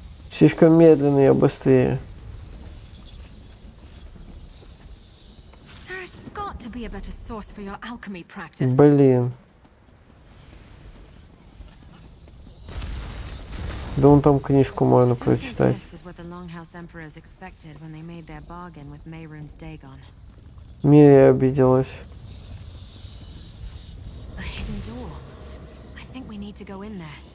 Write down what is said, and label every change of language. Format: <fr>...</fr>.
<ru>Слишком медленно, я быстрее.</ru> <en>There has got to be a better source for your alchemy practice.</en> <ru>Блин. Да вон там книжку можно прочитать.</ru> <en>This is what the Longhouse Emperors expected when they made their bargain with Mehrunes Dagon.</en> <ru>Мирия обиделась.</ru> <en>A hidden door. I think we need to go in there.</en>